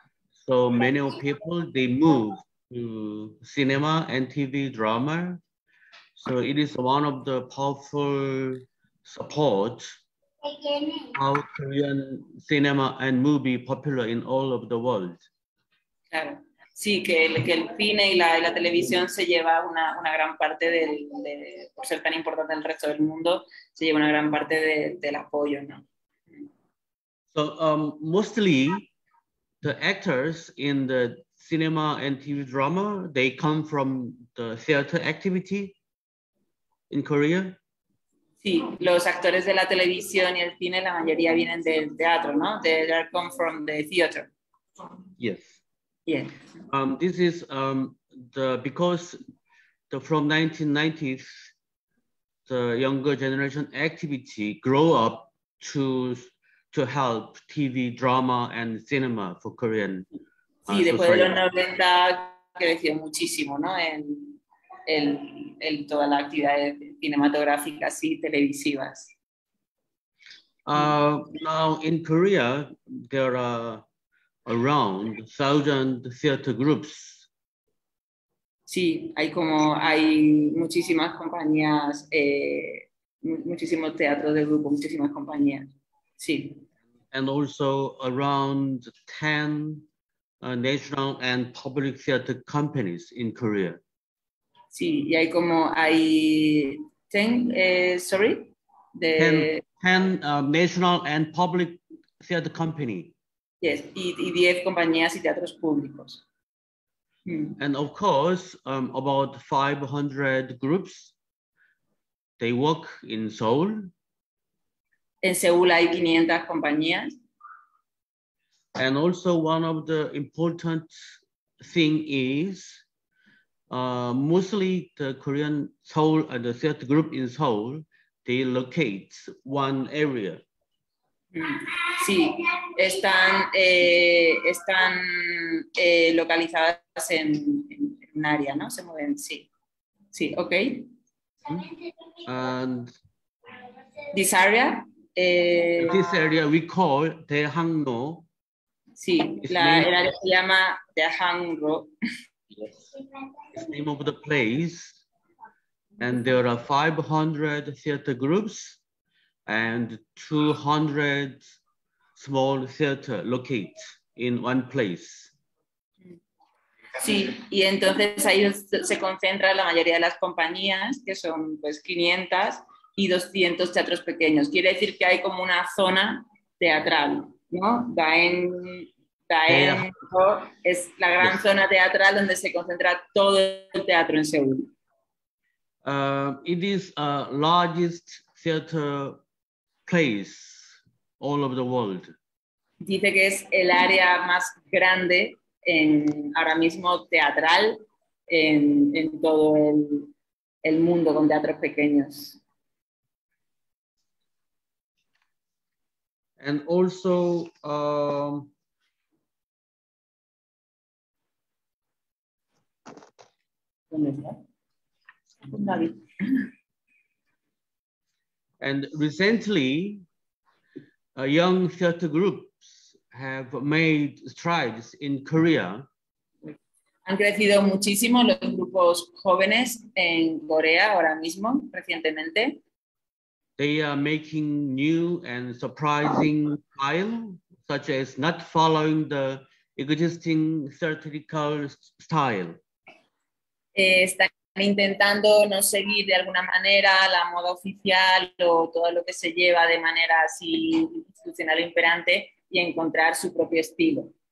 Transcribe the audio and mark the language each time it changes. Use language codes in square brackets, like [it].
[en] So many of people, they move to cinema and TV drama. So it is one of the powerful support how Korean cinema and movie popular in all of the world. [es] Claro, sí, que el cine y la televisión se lleva una gran parte por ser tan importante en el resto del mundo, se lleva una gran parte del apoyo, ¿no? [en] So mostly the actors in the cinema and TV drama, they come from the theater activity in Korea. [es] Sí, los actores de la televisión y el cine, la mayoría vienen del teatro, ¿no? [en] They come from the theater. Yes. Yeah. This is because from 1990s, the younger generation activity grow up to help TV, drama, and cinema for Korean. [es] Sí, después de los 90 creció muchísimo, ¿no? En todas las actividades cinematográficas y televisivas. [en] Now in Korea, there are around 1,000 theater groups. [es] Sí, hay muchísimas compañías, muchísimos teatros de grupo, muchísimas compañías. Sí. [en] And also around 10 national and public theater companies in Korea. [es] Sí, y hay 10, [en] sorry? 10 national and public theater company. Yes, [es] y 10 compañías y teatros públicos. [en] And of course, about 500 groups, they work in Seoul. [es] En Seúl hay 500 compañías. [en] And also one of the important thing is mostly the Korean Seoul and the theater group in Seoul, they locate one area. [es] Sí, están localizadas en un área, ¿no? Se mueven, sí. Sí, ok. [en] And this area? This area we call Daehangno. [es] Sí, el área se llama Daehangno. [en] Yes. It's the name of the place. And there are 500 theater groups and 200 small theater located in one place. [es] Sí, y entonces ahí se concentra la mayoría de las compañías, que son pues 500 y 200 teatros pequeños. Quiere decir que hay como una zona teatral, ¿no? Daehangno es la gran zona teatral donde se concentra todo el teatro en Seúl. [en] It is the largest theater place all over the world. [es] Dice que es el área más grande ahora mismo teatral en todo el mundo con teatros pequeños. [en] And also [es] ¿Dónde está? David. [en] And recently, young theater groups have made strides in Korea. [es] Han crecido muchísimo los grupos jóvenes en Corea ahora mismo, recientemente. [en] They are making new and surprising style, such as not following the existing theatrical style. [es] Están intentando no seguir de alguna manera la moda oficial o todo lo que se lleva de manera así institucional imperante y encontrar su propio estilo.